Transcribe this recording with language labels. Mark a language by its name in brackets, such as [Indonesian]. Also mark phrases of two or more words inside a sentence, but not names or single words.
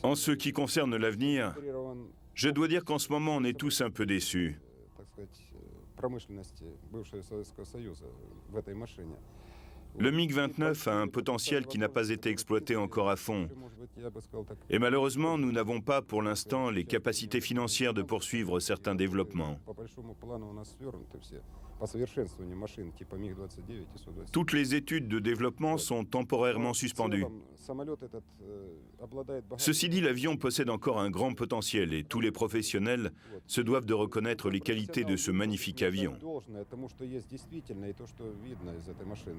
[French] En ce qui concerne l'avenir, [Russian] концентрирован, [French] je dois dire qu'en ce moment, on est tous un peu déçus. [Russian] так сказать, промышленности бывшего Советского Союза в этой машине. [French] Le MiG-29 a un potentiel qui n'a pas été exploité encore à fond. [Russian] Может быть, я бы сказал так, [French] Et malheureusement, nous n'avons pas pour l'instant les capacités financières de poursuivre certains développements. [Russian] по большому плану у нас свернуты все по совершенствованию машин типа МиГ-29 и Су-27. [French] Toutes les études de développement sont temporairement suspendues. [Russian] Самолет этот обладает [French] Ceci dit, l'avion possède encore un grand potentiel et tous les professionnels se doivent de reconnaître les qualités de ce magnifique avion. [Russian] должное тому, что есть действительно, и то, что видно из этой машины.